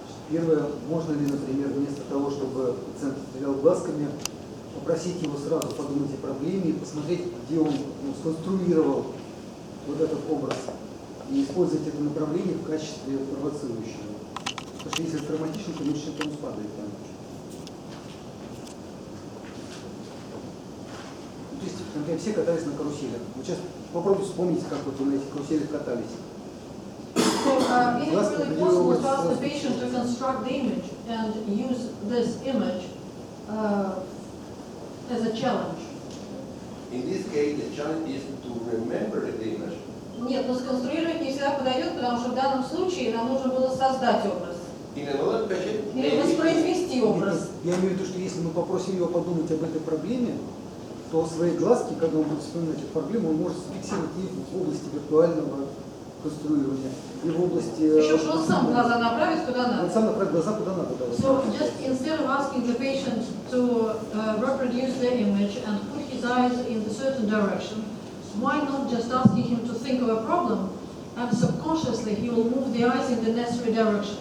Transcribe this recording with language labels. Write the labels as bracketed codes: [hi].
[ru] Первое, можно ли, например, вместо того, чтобы пациент стрелял глазками, попросить его сразу подумать о проблеме и посмотреть, где он сконструировал вот этот образ, и использовать это направление в качестве провоцирующего. Потому что если травматично, то меньше тонус падает. Да? То есть, например, все катались на каруселях. Вот сейчас попробуйте вспомнить, как вот вы на этих каруселях катались. [en] So, is it really possible to ask the patient to construct the image and use this image as a challenge? In this case, the challenge is to remember the image. [ru] Нет, но сконструировать не всегда подойдет, потому что в данном случае нам нужно было создать образ. [en] In another patient, [ru] Или [en] maybe [ru] воспроизвести образ. Я имею в виду, что если мы попросим его подумать об этой проблеме, то свои глазки, когда он будет вспоминать эту проблему, он может зафиксировать их в области виртуального конструирования и в области... Еще что он сам глаза направит куда Он надо. сам направит глаза куда надо. Да, [en] So just instead of asking the patient to reproduce the image and put his eyes in a certain direction, why not just asking him to think of a problem and subconsciously he will move the eyes in the necessary direction?